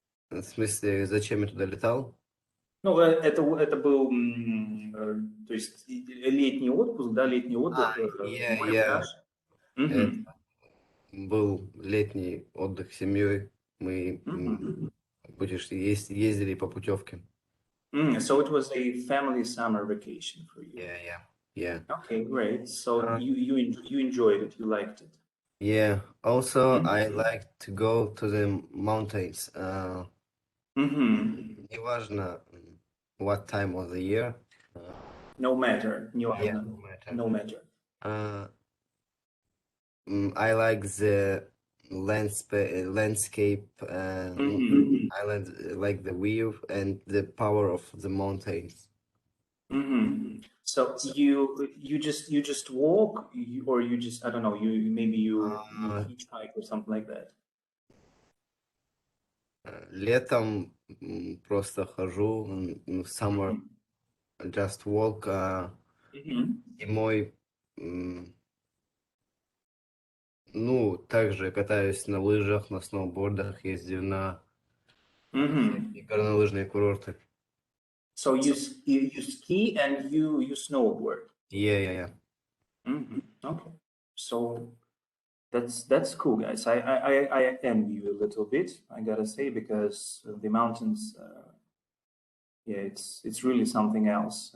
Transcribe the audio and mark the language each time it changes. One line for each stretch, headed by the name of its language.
Russian: В смысле, зачем я туда летал? Ну, это был, то есть летний отпуск, да, летний отдых, море, Я пляж. Мгм. был летний отдых с семьей. Мы Мгм. ездили по путевке.
English: So it was a family summer vacation for you. Yeah. Okay, great. So Uh, you enjoyed it, you liked it. Yeah. Also, Mhm. I like to go to the mountains. Mhm.
Russian: Неважно
English: what time of the year. No matter, Yeah,
Russian: неважно,
English: no matter. no matter. Uh, I like the landscape, Mhm. island, like the view and the power of the mountains. Mhm. So you just walk, or you just, I don't know, maybe you Uh, hitchhike or something like that.
Russian: Летом просто хожу,
English: summer Mhm. just walk, Mhm.
Russian: зимой, ну, также катаюсь на лыжах, на сноубордах, ездил на Mhm. всякие горнолыжные курорты.
English: So you ski and you snowboard. Yeah. Okay, so that's cool, guys. I envy you a little bit, I gotta say, because the mountains, yeah, it's really something else.